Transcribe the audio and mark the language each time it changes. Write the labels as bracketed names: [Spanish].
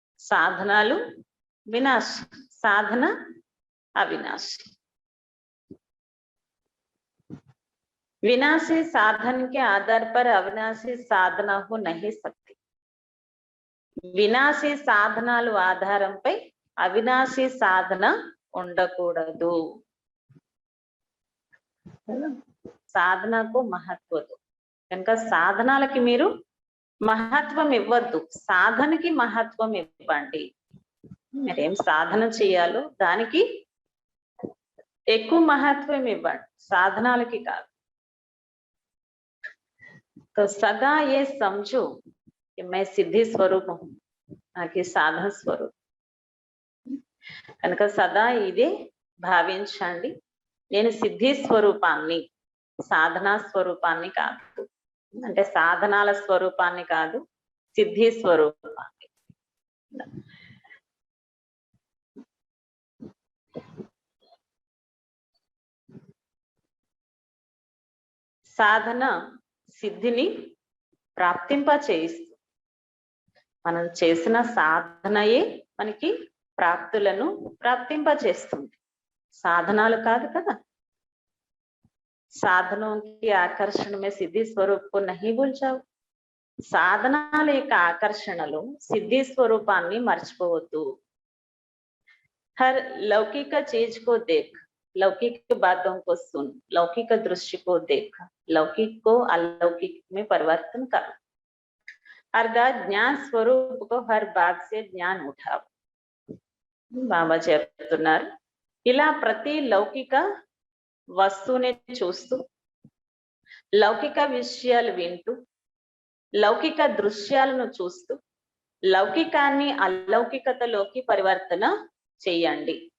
[Telugu] సాధనాలు వినాశి, సాధన अविनाशी. [Hindi] विनाशी साधन के आधार पर अविनाशी साधना हो नहीं सकती. [Telugu] వినాశీ సాధనాలు ఆధారంపై అవినాశీ సాధన ఉండకూడదు. సాధనకు మహత్వం కనుక సాధనాలకి మీరు మహత్వం ఇవ్వద్దు, సాధనకి మహత్వం ఇవ్వండి. మీరేం సాధన చేయాలో దానికి ఎక్కువ మహత్వం ఇవ్వండి, సాధనాలకి కాదు. [Hindi] तो सदा ये समझो कि मैं सिद्धि स्वरूप हूँ, ना कि साधन స్వరూప్. [Telugu] కనుక సదా ఇదే భావించండి, నేను సిద్ధి స్వరూపాన్ని, సాధనా స్వరూపాన్ని కాదు, అంటే సాధనాల స్వరూపాన్ని కాదు, సిద్ధి స్వరూపాన్ని. సాధన సిద్ధిని ప్రాప్తింప చేయిస్తుంది. మనం చేసిన సాధనయే మనకి ప్రాప్తులను ప్రాప్తింప చేస్తుంది, సాధనాలు కాదు కదా. [Hindi] సాధనों की आकर्षण में सिद्धि स्वरूप को नहीं भूल जाओ. [Telugu] సాధనాల యొక్క ఆకర్షణలో సిద్ధి స్వరూపాన్ని మర్చిపోవద్దు. [Hindi] हर लौकिक चीज को देख, लौकिक बातों को सुन, लौकिक दृश्य को देख, लौकिक को अलौकिक में परिवर्तन कर. अर्थात ज्ञान स्वरूप को हर बात से ज्ञान उठाओ. [Telugu] బాబా చెప్తున్నారు, ఇలా ప్రతి లౌకిక వస్తువుని చూస్తూ, లౌకిక విషయాలు వింటూ, లౌకిక దృశ్యాలను చూస్తూ లౌకికాన్ని అలౌకికతలోకి పరివర్తన చేయండి.